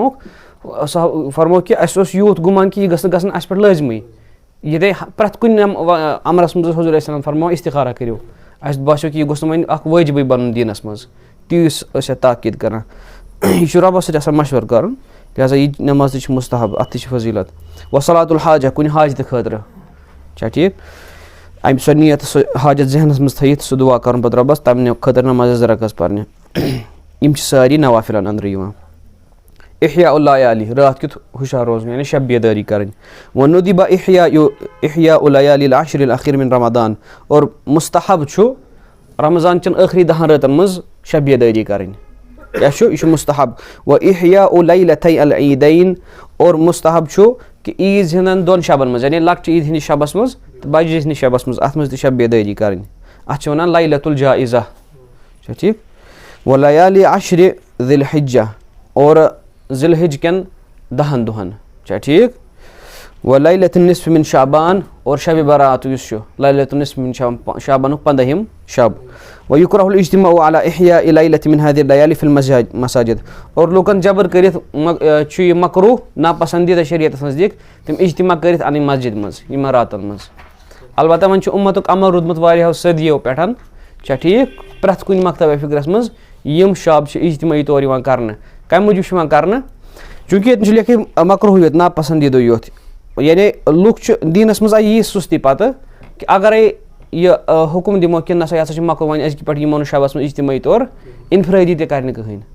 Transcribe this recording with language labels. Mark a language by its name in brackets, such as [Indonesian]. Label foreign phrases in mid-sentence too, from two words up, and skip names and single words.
[Kashmiri] فرمووُکھ کہِ اسہِ اوس یوٗت گُمان کہِ یہِ گٔژھ نہٕ گژھُن اسہِ پٮ۪ٹھ لٲزمی ییٚتہِ پرٛٮ۪تھ کُنہِ امرس منٛز حضوٗر [Arabic] علیہ السلام [Kashmiri] فرماوان استخارہ کٔرِو اسہِ باسیو کہِ یہِ گوٚژھ نہٕ وۄنۍ اکھ وٲجبٕے بنُن دیٖنس منٛز تیٖژ ٲسۍ اتھ تاکیٖد کران یہِ چھُ رۄبس سۭتۍ آسان مشورٕ کرُن لہٰذا یہِ نٮ۪ماز تہِ چھِ مستحب اتھ تہِ چھِ فضیٖلت [Arabic] و صلات الحاجہ [Kashmiri] کُنہِ حاجتہٕ خٲطرٕ چھا ٹھیٖک امہِ سۄ نیت سُہ حاجت ذہنس منٛز تھٲیِتھ سُہ دُعا کرُن پتہٕ رۄبس تمہِ خٲطرٕ نماز 2 رکعت پرنہِ یِم چھِ سٲری نوافلن انٛدرٕ یِوان [Arabic] احیاء اللیالی [Kashmiri] راتھ کیُتھ ہُشار روزُن یعنی شب بیدٲری کرٕنۍ [Arabic] و ندیبہ احیاء اللیالی العشر الاخیر من رمضان [Kashmiri] اور مستحب چھُ رمضان چٮ۪ن ٲخری 10 رٲژن منٛز شب بیدٲری کرٕنۍ کیٛاہ چھُ یہِ چھُ مستحب [Arabic] و احیاء لیلتَی العیٖدین [Kashmiri] اور مستحب چھُ کہِ عیٖز ہِنٛدٮ۪ن 2 شبن منٛز یعنی لۄکچہِ عیٖد ہِنٛدِس شبس منٛز تہٕ بجہِ عیٖز ہِنٛدِس شبس منٛز اتھ منٛز تہِ شب بیدٲری کرٕنۍ اتھ چھِ ونان [Arabic] لیلۃ الجائزہ [Kashmiri] چھا ٹھیٖک [Arabic] و لیالی عشر ذی الحجہ [Kashmiri] اور ذی الحج کٮ۪ن 10 دۄہن چھا ٹھیٖک [Arabic] و لیلۃ النصف من شعبان [Kashmiri] اور شبِ برات یُس چھُ [Arabic] لیلۃ النصف من شعبانُک [Kashmiri] 15ہِم شب [Arabic] و یُکرہ الاجتماع علی احیاء لیلۃ من هذه الليالي فی المساجد [Kashmiri] اور لوٗکن جبر کٔرِتھ چھُ یہِ مکروٗہ ناپسنٛدیٖدہ شریعتس نزدیٖک تِم اجتماع کٔرِتھ انٕنۍ مسجد منٛز یِمن راتن منٛز البتہ وۄنۍ چھُ اُمتُک عمل روٗدمُت واریاہو صدیو پٮ۪ٹھ چھا ٹھیٖک پرٛٮ۪تھ کُنہِ مکتبہ فِکرس منٛز یِم شب چھِ اجتمٲعی طور یِوان کرنہٕ کمہِ موٗجوٗب چھُ یِوان کرنہٕ چوٗنٛکہِ ییٚتٮ۪ن چھُ لیکھِتھ مکروٗہ یوت ناپسنٛدیٖدٕ یوت یعنی لُکھ چھِ دیٖنس منٛز آیہِ یی سُستی پتہٕ کہِ اگرے یہِ حُکُم دِمو کہِ نہ سا یہِ ہسا چھُ مکروٗہ وۄنۍ أزکہِ پٮ۪ٹھ یِمو نہٕ شبس منٛز اجتمٲعی طور انفرٲدی تہِ کرِ نہٕ کٕہٕنۍ